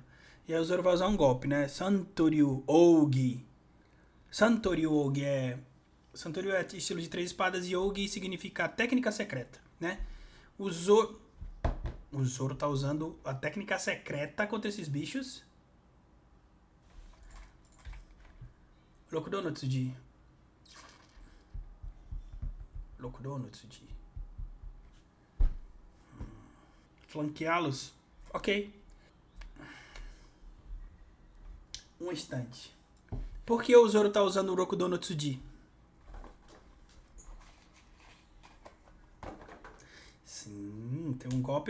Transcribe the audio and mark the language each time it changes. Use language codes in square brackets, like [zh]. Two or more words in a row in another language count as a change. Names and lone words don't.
[pt] E aí o Zoro vai usar um golpe, né, Santoryu Ougi. Santoryu Ougi Santoryu é estilo de 3 espadas e Ougi significa técnica secreta, né? O Zoro tá usando a técnica secreta contra esses bichos. Rokudo no Tsuji. Flanqueá-los. Ok. Um instante. Por que o Zoro tá usando o Rokudo no Tsuji? Sim, tem um golpe.